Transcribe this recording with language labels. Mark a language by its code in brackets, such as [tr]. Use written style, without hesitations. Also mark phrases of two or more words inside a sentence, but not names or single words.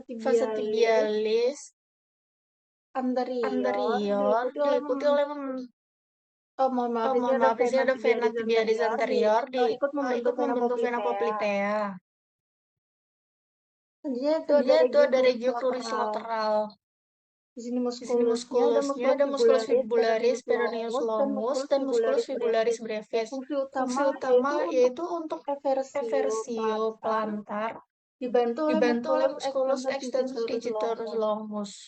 [la] tibialis anterior, [id] diikuti oleh mohon maaf, di sini ada [la] vena tibialis anterior, [id] ikut membentuk [la] vena poplitea. [id] Selanjutnya itu ada [la] regiochloris lateral. [id] Di sini muskulusnya ada [la] musculus fibularis peroneus longus [id] dan [la] musculus fibularis brevis. [id] Fungsi utama yaitu untuk [la] eversio plantar, [id] dibantu oleh [la] musculus extensor digitoris longus.